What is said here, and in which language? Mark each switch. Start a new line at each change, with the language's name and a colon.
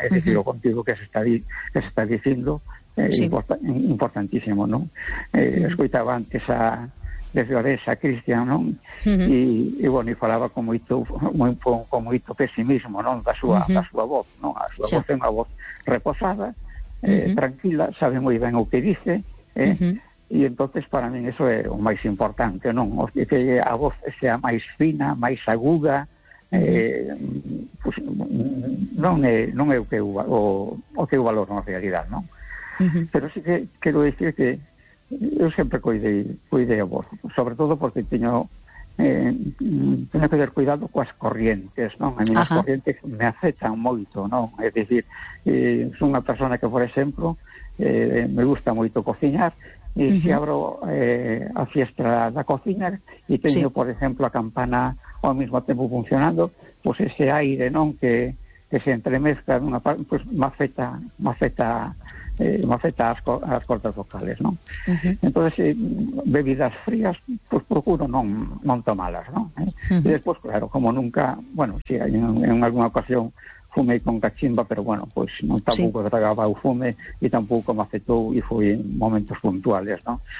Spanish: Es decir,
Galician: o contido que se está dicindo importantísimo, ¿no? Escoitaba antes desde Oresa a Cristian, ¿no? E bueno, falaba con moito pesimismo, ¿no? da súa voz, ¿no? A súa voz é unha voz reposada, tranquila, sabe moi ben o que dice, e entonces para min eso é o máis importante, non? O que a voz sea máis fina, máis aguda, pues, non é o que eu valoro na realidad, non? Pero sí que quero dicir que eu sempre cuidei a voz, sobre todo porque teño que ter cuidado coas corrientes, non? A mí as corrientes me afectan moito, non? É dicir, son unha persona que, por exemplo, me gusta moito cociñar, e se abro a fiestra da cociña e teño, por exemplo, a campana ao mesmo tempo funcionando, pois ese aire, non, que se entremezca nunha parte, pois me afecta as cordas vocales, non? Entonces, bebidas frías, pois procuro non tomalas, non? E despois, claro, como nunca, bueno,
Spanish: si en alguna ocasión fumé con cachimba, pero bueno, pues no tampoco tragaba o fume y tampoco me afectó y fue en momentos puntuales, ¿no?